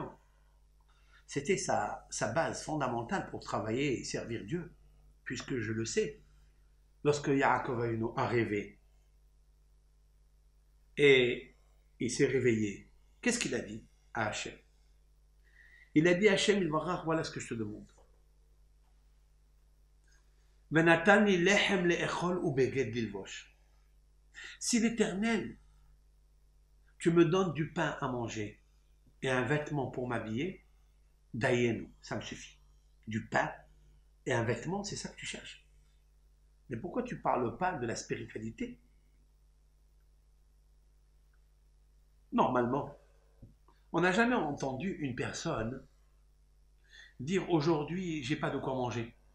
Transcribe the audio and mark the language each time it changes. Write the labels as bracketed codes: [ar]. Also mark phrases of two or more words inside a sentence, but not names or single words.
[fr] C'était sa base fondamentale pour travailler et servir Dieu. Puisque je le sais, lorsque Yaakov Avinu a rêvé et il s'est réveillé, qu'est-ce qu'il a dit à Hachem? Il a dit à [he] השם, יתברך, [fr] voilà ce que je te demande. [he] ונתן לי לחם לאכול ובגד ללבוש. [fr] Si l'Éternel, tu me donnes du pain à manger et un vêtement pour m'habiller, dayenu, ça me suffit. Du pain et un vêtement, c'est ça que tu cherches. Mais pourquoi tu ne parles pas de la spiritualité? Normalement, on n'a jamais entendu une personne dire aujourd'hui, j'ai pas de quoi manger.